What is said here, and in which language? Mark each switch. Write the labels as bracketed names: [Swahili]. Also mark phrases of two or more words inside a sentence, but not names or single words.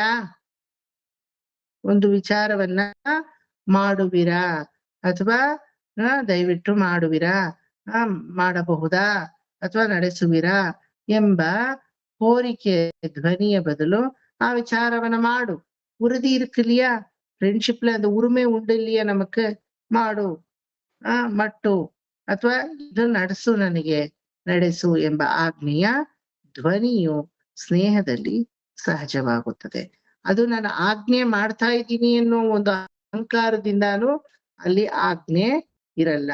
[Kannada] ಒಂದು ವಿಚಾರವನ್ನ ಮಾಡುವಿರಾ ಅಥವಾ ದಯವಿಟ್ಟು ಮಾಡುವಿರಾ, ಮಾಡಬಹುದಾ ಅಥವಾ ನಡೆಸುವಿರಾ ಎಂಬ ಕೋರಿಕೆ ಧ್ವನಿಯ ಬದಲು ಆ ವಿಚಾರವನ್ನ ಮಾಡು. [Tamil] உறுதி இருக்கு இல்லையா? ஃப்ரெண்ட்ஷிப்ல அந்த உரிமை உண்டு இல்லையா நமக்கு? [Kannada] ಮಾಡು, ಮಟ್ಟು ಅಥವಾ ಇದು ನಡೆಸು, ನನಗೆ ನಡೆಸು ಎಂಬ ಆಗ್ನೇಯ ಧ್ವನಿಯು ಸ್ನೇಹದಲ್ಲಿ ಸಹಜವಾಗುತ್ತದೆ. ಅದು ನಾನು ಆಜ್ಞೆ ಮಾಡ್ತಾ ಇದ್ದೀನಿ ಅನ್ನೋ ಒಂದು ಅಹಂಕಾರದಿಂದಾನು ಅಲ್ಲಿ ಆಜ್ಞೆ ಇರಲ್ಲ.